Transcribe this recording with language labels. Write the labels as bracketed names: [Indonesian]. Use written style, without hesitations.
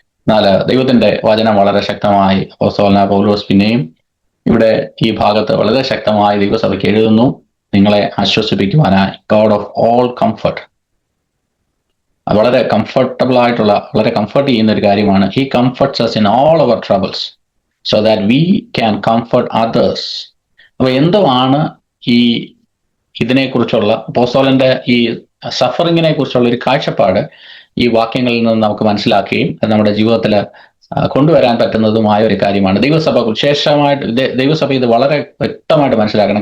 [Malayalam] എന്നാൽ ദൈവത്തിന്റെ വചനം വളരെ ശക്തമായി അപ്പോസ്തലനായ പൗലോസ് പിന്നെയും ഇവിടെ ഈ ഭാഗത്ത് വളരെ ശക്തമായി ദൈവസഭയ്ക്ക് എഴുതുന്നു, നിങ്ങളെ ആശ്വസിപ്പിക്കുവാനായി [English] God of all comfort. [Malayalam] വളരെ കംഫർട്ടബിൾ ആയിട്ടുള്ള, വളരെ കംഫർട്ട് ചെയ്യുന്ന ഒരു കാര്യമാണ്. [English] He comforts us in all our troubles so that we can comfort others. [Malayalam] അപ്പൊ എന്തുവാണ് ഈ ഇതിനെക്കുറിച്ചുള്ള അപ്പോസ്തലന്റെ ഈ സഫറിങ്ങിനെ കുറിച്ചുള്ള ഒരു കാഴ്ചപ്പാട് ഈ വാക്യങ്ങളിൽ നിന്ന് നമുക്ക് മനസ്സിലാക്കുകയും അത് നമ്മുടെ ജീവിതത്തിൽ കൊണ്ടുവരാൻ പറ്റുന്നതുമായ ഒരു കാര്യമാണ്. ദൈവസഭ വിശേഷമായിട്ട് ദൈവസഭ ഇത് വളരെ വ്യക്തമായിട്ട് മനസ്സിലാക്കണം.